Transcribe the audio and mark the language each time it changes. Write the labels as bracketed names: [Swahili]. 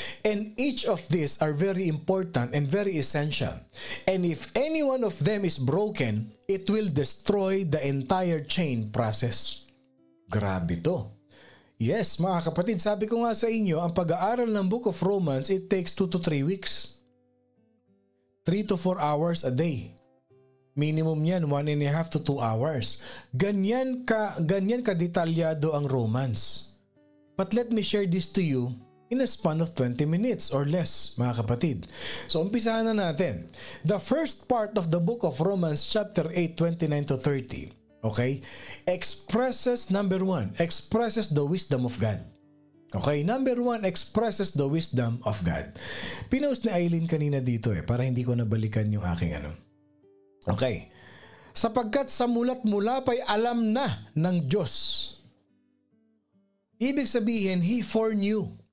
[English] And each of these are very important and very essential. And if any one of them is broken, it will destroy the entire chain process. [Filipino] Grabe to. Yes, mga kapatid, sabi ko nga sa inyo, ang pag-aaral ng Book of Romans, [English] it takes 2 to 3 weeks. 3 to 4 hours a day. [Filipino] Minimum yan, [English] 1.5 to 2 hours. [Filipino] Ganyan ka detalyado ang Romans. [English] But let me share this to you in a span of 20 minutes or less, [Filipino] mga kapatid. So, umpisahan na natin. [English] The first part of the book of Romans, chapter 8, 29-30, okay, expresses the wisdom of God. Okay, number 1, expresses the wisdom of God. [Filipino] Pinost ni Aileen kanina dito para hindi ko nabalikan yung aking [English] Okay. [Filipino] Sapagkat sa mulat mula pa'y alam na ng Diyos. Ibig sabihin, [English] He foreknew.